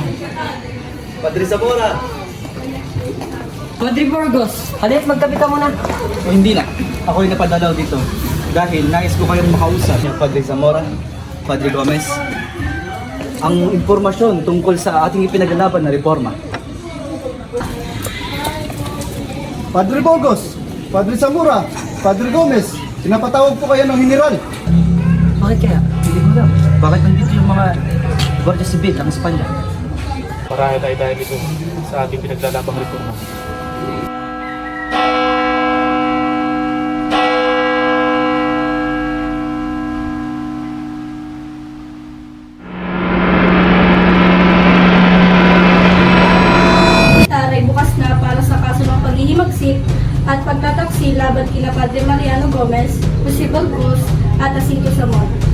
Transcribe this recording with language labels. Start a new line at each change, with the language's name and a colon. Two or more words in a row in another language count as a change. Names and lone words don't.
Filipino: Padre Zamora. Padre Burgos, halip magkapit ka muna. O hindi na. Ako'y napadalaw dito. Dahil nais ko kayong makausap. Yung Padre Zamora, Padre Gomez. Ang impormasyon tungkol sa ating ipinaglalaban na reforma. Padre Burgos. Padre Zamora. Padre Gomez. Pinapatawag po kayo ng general. Bakit kaya? Hindi ko alam. Bakit nandito yung mga Guardia Civil ng Espanya? Marahil ay dahil ito sa ating pinaglalabang reforma. Taray bukas na para sa kaso ng paghihimagsik at pagtataksil laban kina Padre Mariano Gomez, Jose Burgos at Jacinto Zamora.